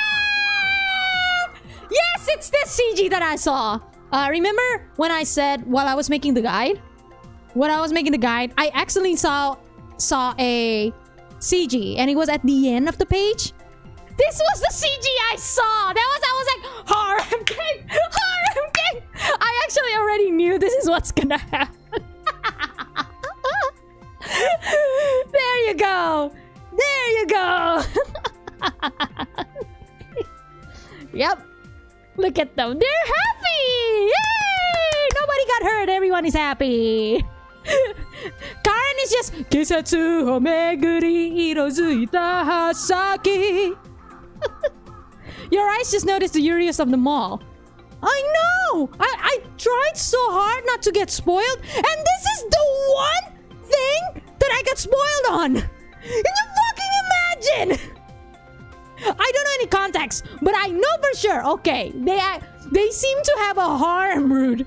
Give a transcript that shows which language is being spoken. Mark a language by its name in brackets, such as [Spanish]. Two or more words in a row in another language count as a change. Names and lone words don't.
[English] Yes, it's this CG that I saw. Remember when I said while I was making the guide? When I was making the guide, I accidentally saw a CG and it was at the end of the page. This was the CG I saw. I was like, harem gang, harem gang. I actually already knew this is what's gonna happen. There you go. There you go. Yep. Look at them. They're happy. Yay! Nobody got hurt. Everyone is happy. Karen is just [Japanese] きさつ を めぐり いろづいた はさき. [English] Your eyes just noticed the Urius of the mall. I know! I tried so hard not to get spoiled, and this is the one thing that I got spoiled on! Can you fucking imagine? I don't know any context, but I know for sure, okay, they seem to have a harem route.